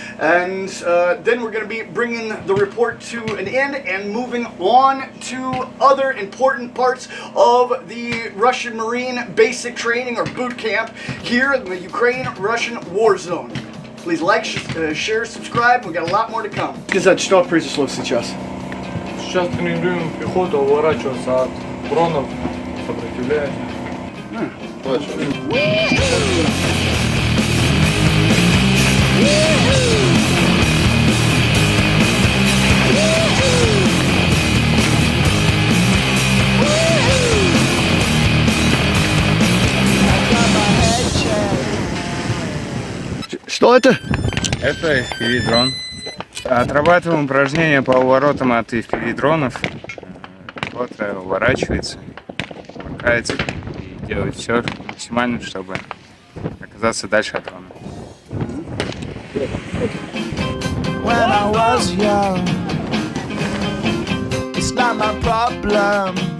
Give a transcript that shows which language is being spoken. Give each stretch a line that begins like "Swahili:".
English: And then we're going to be bringing the report to an end and moving on to other important parts of the Russian Marine basic training or boot camp here in the Ukraine-Russian war zone. Please like, share, subscribe. We've got a lot more to come.
Russian: Что произошло сейчас? Сейчас тренируем пехоту уворачиваться от дронов, сопротивляясь. Что это? Это FPV-дрон. Отрабатываем упражнения по уворотам от FPV-дронов. Пехота уворачивается, макается и делает все максимально, чтобы оказаться дальше от дрона.
English: When I was young, it's not my problem.